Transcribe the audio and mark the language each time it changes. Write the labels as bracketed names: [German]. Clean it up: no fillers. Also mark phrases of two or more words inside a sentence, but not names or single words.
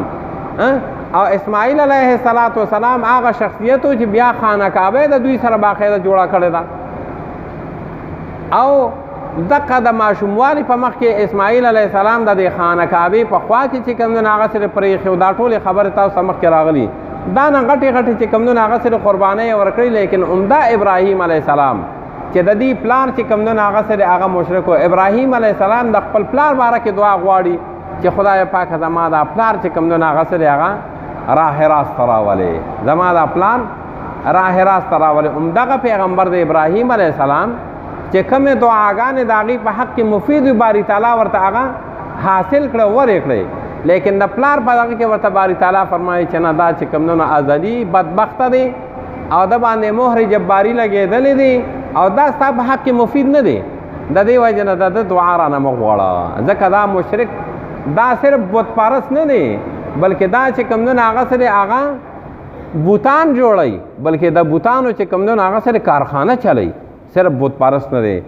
[Pashto] او اسماعیل [Arabic] علیه السلام [Pashto] هغه شخصیت و چې بیا خانه کعبه د دوی سره باقاعده جوړه کړې ده، او دقه د ماشوموالي په مخ کې اسماعیل [Arabic] علیه السلام [Pashto] د دې خانه کعبې په خوا کې چې کوم دی هغه سره پرېښي، دا ټولې خبرې تاسو مخکې راغلي، دا نه غټې غټې چې کوم دی هغه سره قربانۍ ورکړي، لیکن عمده ابراهیم [Arabic] علیه السلام [Pashto] چې د دې پلار چې کوم دی هغه سره هغه مشرک و. ابراهیم [Arabic] علیه السلام [Pashto] د خپل پلار باره کې دعا غواړي چې خدای پاک زما دا پلار چې کوم دی هغه سره هغه راه راست راولې، زما دا پلان راه راست راولې. همدغه پیغمبر د ابراهیم [Arabic] علیه السلام [Pashto] چې کومې دعاګانې د هغې په حق کې مفید وي، باری تعالی ورته هغه حاصل کړه ورې کړی، لیکن د پلار په دغه کې ورته باری تعالی فرمایي چې نه دا چې کوم دی ازلي بدبخته دی او د باندې مهر جباري لګېدلې دی او دا ستا په حق کې مفید نه دی، د دې وجې نه د دعا رانه مه غواړه، ځکه دا مشرک دا صرف بت پرست نه دی، بلکې دا چې کوم دی هغه سره هغه بوتان جوړوي، بلکې د بوتانو چې کوم دی هغه سره کارخانه چلوي، صرف بت پرست نه دی.